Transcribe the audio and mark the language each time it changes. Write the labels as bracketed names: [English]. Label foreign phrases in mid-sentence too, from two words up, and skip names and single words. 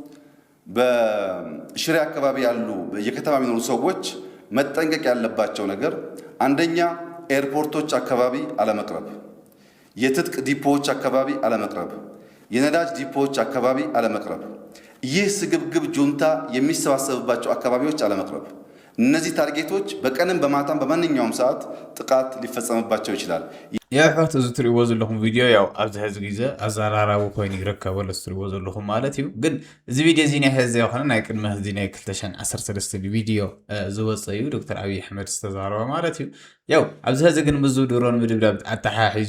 [Amharic] በሽሬ አካባቢ ያሉ የከተማ የሚኖሩ ሰዎች መጠንቀቅ ያለባቸው ነገር አንደኛ ኤርፖርቶች አካባቢ አለመቅረብ፣ የትጥቅ ዲፖዎች አካባቢ አለመቅረብ፣ የነዳጅ ዲፖዎች አካባቢ አለመቅረብ፣ ይህ ስግብግብ ጁንታ የሚሰባሰብባቸው አካባቢዎች አለመቅረብ። እነዚህ ታርጌቶች በቀንም በማታም በማንኛውም ሰዓት ጥቃት ሊፈጸምባቸው ይችላል። [Tigrinya] የሕት እዚ ትሪእዎ ዘለኹም ቪድዮ ያው ኣብዚ ሕዚ ግዜ ኣዘራራቡ ኮይኑ ይርከቦ ትሪእዎ ዘለኹም ማለት እዩ። ግን እዚ ቪድዮ እዚ ናይ ሕዚ ይኮነ ናይ ቅድሚ ሕዚ ናይ 2013 ቪድዮ ዝወፀ እዩ ዶክተር ኣብይ ኣሕመድ ዝተዛረበ ማለት እዩ። ያው ኣብዚ ሕዚ ግን ምዙ ድሮን ምድብዳብ ኣተሓሒዙ